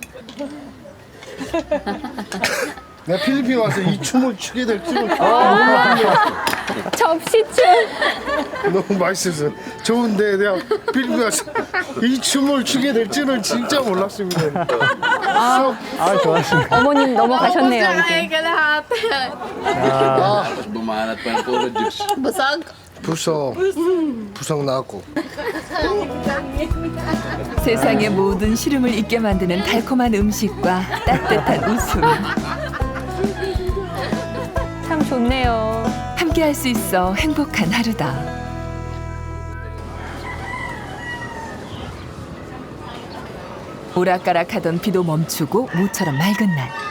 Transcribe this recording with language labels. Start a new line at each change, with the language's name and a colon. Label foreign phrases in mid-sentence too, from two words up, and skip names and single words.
Korean: 내가 필리핀 와서 이 춤을 추게 될 줄은 접시춤. 너무 맛있어서 좋은데 내가 필리핀 와서 이 춤을 추게 될 줄은 진짜 몰랐습니다. 좋아하시네. 어머님 넘어가셨네요. 이제.
Filipino: Bumanat pa yung puro juice. Busog.
Korean: 부석 나왔고. 세상의 모든 시름을 잊게 만드는 달콤한 음식과 따뜻한 웃음. 참 좋네요. 함께 할 수 있어 행복한 하루다. 오락가락하던 비도 멈추고 모처럼 맑은 날.